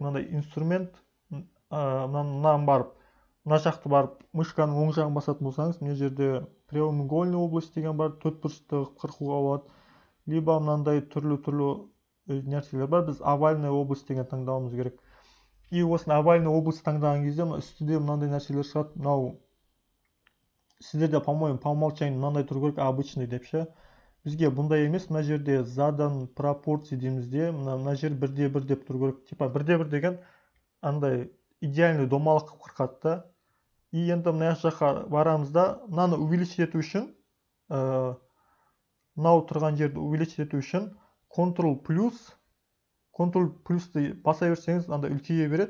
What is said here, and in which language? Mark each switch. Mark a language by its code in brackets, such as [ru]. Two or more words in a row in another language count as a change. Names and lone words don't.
[kk] Мынандай инструмент, мынаны барып, мына жақты барып мышканың оң жағын басатын болсаңыз, мына жерде [ru] прямоугольный область [kk] деген бар, төртбұрышты қырқуға болады. Либо мынандай түрлі нәрселер бар, біз [ru] овальная область [kk] деген таңдауымыз керек. И осыны [ru] овальный область [kk] таңдаған кезде үстіде мынандай нәрселер шығады. Мынау сіздерде, [ru] по-моему, по умолчанию [kk] мынандай тұру керек, обычный деп ше. Бізге бұндай емес, мына жерде [ru] задан пропорции [kk] деймізде, мына жер 1:1 деп тұру керек. Типа 1:1 деген андай идеальный домалақ қырқады да. И енді мына жаққа барамыз да, мынаны увеличить ету үшін, мынау тұрған жерді увеличить ету үшін Ctrl+ды баса берсеңіз, андай үлкейе береді.